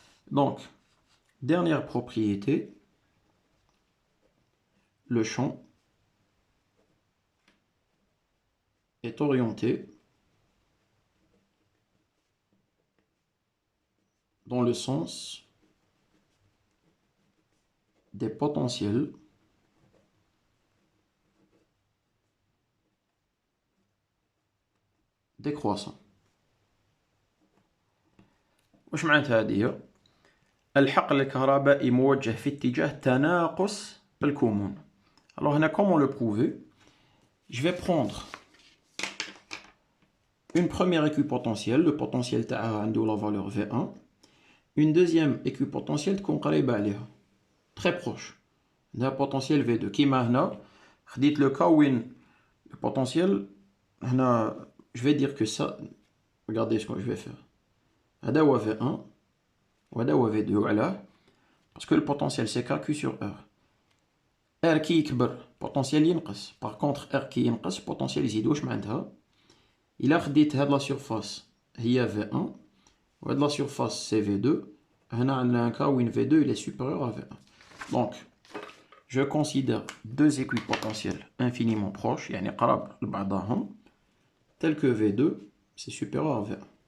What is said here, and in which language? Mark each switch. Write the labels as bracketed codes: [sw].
[fr] Donc, dernière propriété, le champ est orienté dans le sens des potentiels décroissants. [ar] واش معناتها هذه؟ الحقل الكهربائي موجه في اتجاه تناقص الكمون. [fr] Alors هنا comment le prouver? Je vais prendre une première équipotentielle, le potentiel [ar] تاعها عنده [fr] la valeur V1, une deuxième équipotentielle [ar] تكون قريبة عليها, [fr] très proche. Le potentiel V2 [ar] كيما هنا خديت [fr] le cas où le potentiel هنا je vais dire que ça, regardez ce que je vais faire. [ar] هذا هو V1 وهذا هو V2 علاه [fr] parce que le potentiel c'est KQ sur R. [ar] R كي يكبر potentiel ينقص. [fr] Par contre [ar] R كي ينقص potentiel يزيد. واش معناتها؟ إلا خديت هاد لا surface هي V1 وهاد لا surface c'est V2, هنا عندنا [fr] un cas où V2 il est supérieur à V1. Donc je considère deux équipotentiels infiniment proches, [ar] يعني قراب لبعضهم, [fr] tel que V2 c'est supérieur à V1.